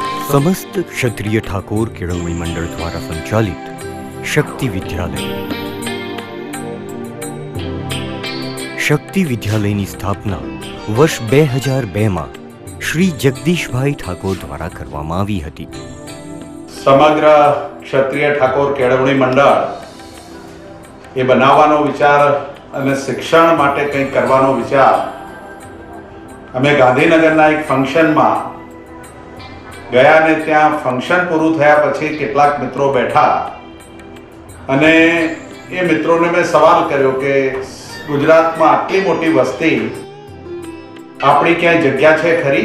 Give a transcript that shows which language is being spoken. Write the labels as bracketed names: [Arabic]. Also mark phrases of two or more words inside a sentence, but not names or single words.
[Gujarati] સમસ્ત ક્ષત્રિય ઠાકોર કેળવણી મંડળ દ્વારા સંચાલિત શક્તિ વિદ્યાલય। शक्ति विद्यालयની સ્થાપના વર્ષ 2002 માં શ્રી જગદીશભાઈ ઠાકોર દ્વારા કરવામાં આવી હતી। સમગ્ર ક્ષત્રિય ઠાકોર કેળવણી મંડળ એ બનાવવાનો વિચાર અને શિક્ષણ માટે કંઈક કરવાનો વિચાર અમે ગાંધીનગરના એક ફંક્શનમાં ગયા ને ત્યાં ફંક્શન પૂરું થયા પછી કેટલાક મિત્રો બેઠા અને એ મિત્રોને મેં સવાલ કર્યો કે ગુજરાતમાં આટલી મોટી વસ્તી આપણી ક્યાંય જગ્યા છે ખરી?